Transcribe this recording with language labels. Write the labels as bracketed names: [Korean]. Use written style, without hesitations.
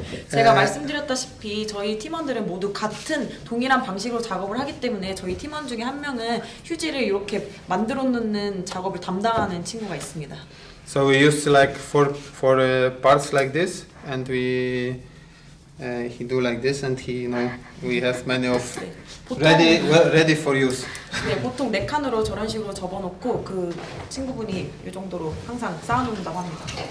[Korean] 제가 말씀드렸다시피 저희 팀원들은 모두 같은 동일한 방식으로 작업을 하기 때문에 저희 팀원 중에 한 명은 휴지를 이렇게 만들어 놓는 작업을 담당하는 친구가 있습니다. [English] So we used like four parts like this, and he do like this, and we have many of ready for use. [Korean] 네, 보통 4칸으로 저런 식으로 접어놓고 그 친구분이 이 정도로 항상 쌓아놓는다고 합니다.